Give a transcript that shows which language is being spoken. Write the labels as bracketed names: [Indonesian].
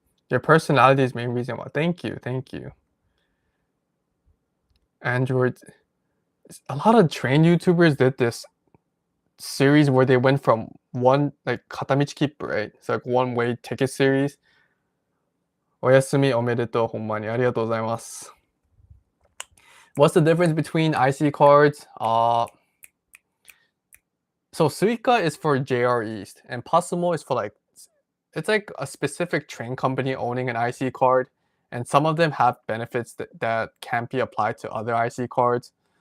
[English] Your personality is the main reason why. Thank you, thank you. Android. A lot of train YouTubers did this series where they went from one like Katamichi Kippu, right? It's like one-way ticket series. [Japanese] お休みおめでとう、ほんまにありがとうございます。 [English] What's the difference between IC cards? So Suica is for JR East, and Passimo is for like, it's like a specific train company owning an IC card, and some of them have benefits that can't be applied to other IC cards.